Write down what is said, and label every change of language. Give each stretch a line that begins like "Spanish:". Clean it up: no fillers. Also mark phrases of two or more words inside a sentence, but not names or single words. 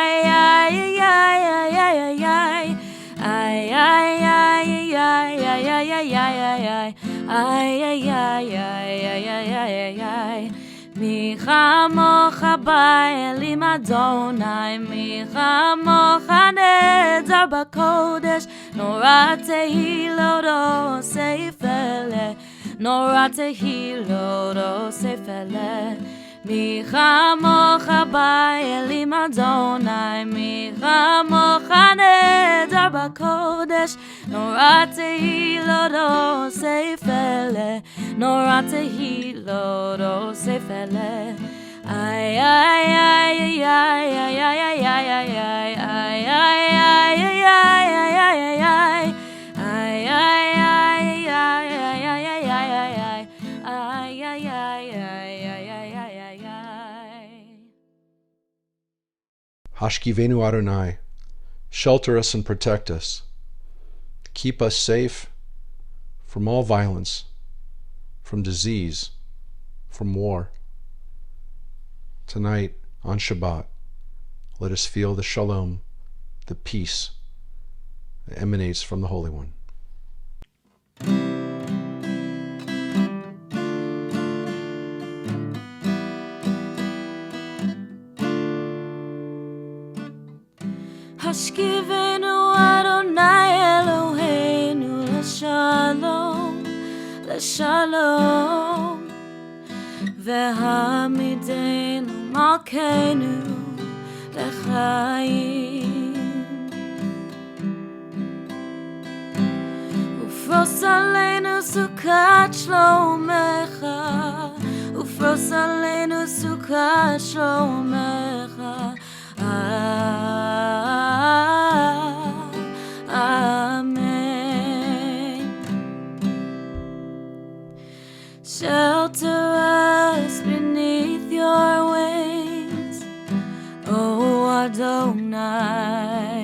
Hebrew: מי כמוכה באלים אדוני, מי כמוכה נאדר בקודש, נורא תהילות עושה פלא, נורא תהילות עושה פלא. מי כמוכה באלים אדוני, מי כמוכה נאדר בקודש, נורא תהילות עושה פלא, נורא תהילות עושה פלא. Ay ay ay ay ay ay ay ay ay ay השכיבנו אדוני,
English: shelter us and protect us. Keep us safe from all violence, from disease, from war. Tonight, on Shabbat, let us feel the shalom, the peace that emanates from the Holy One.
Hebrew: השכיבנו אדוני אלוהינו לשלום, לשלום והעמידנו מלכנו לחיים ופרוס עלינו סוכת שלומך ופרוס עלינו סוכת שלומך אמן.
English: Shelter us beneath your wings, O Adonai.